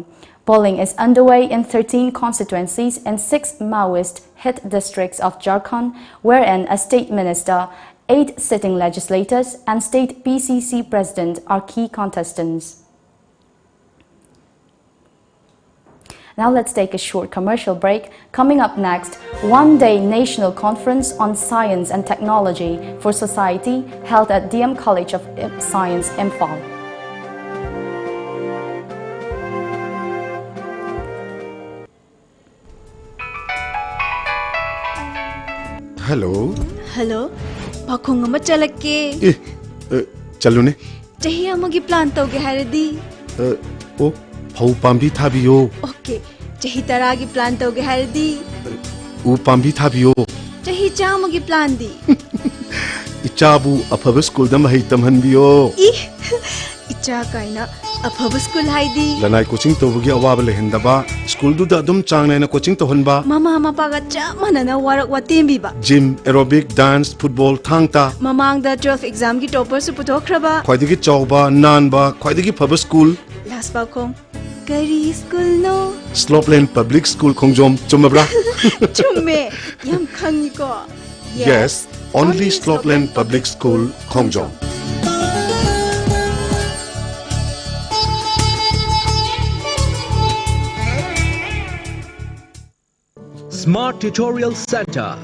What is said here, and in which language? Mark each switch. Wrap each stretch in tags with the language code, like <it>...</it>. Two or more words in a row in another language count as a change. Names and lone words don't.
<en>Polling is underway in 13 constituencies in 6 Maoist-hit districts of Jharkhand, wherein a state minister, 8 sitting legislators and state PCC president are key contestants. Now let's take a short commercial break. Coming up next, one-day national conference on science and technology for society held at DM College of Science, Imphal. Hello.</en> <mni>Hello. Pakong ama chalake. Chalo ne. Chahi amagi plan toge haradi. Oh, phau pambi thabiyo. Okay. Chahi taragi plan toge haradi. Pambi thabiyo. Chahi chamagi plan di. Ichabu afaba school da mahai tamhanbiyo. Icha kaina afaba school haidi. Lanai coaching tobugi awaba lehendaba. School du da dum chang na coaching tohanba. Mama paga cha manana warak watembi ba.</mni> <en>Gym, aerobic, dance, football,</en> <mni>thangta. Mamang da 12 exam ki topper su putokraba. Khwaidagi chawba, nanba, khwaidagi phaba school. Last bakong. Kari school no. Slopeland Public School Khongjom, chumabra? Chumme, yam khangi ko.</mni> <en>Yes, only Slopeland Public School Khongjom. Smart Tutorial Center.</en>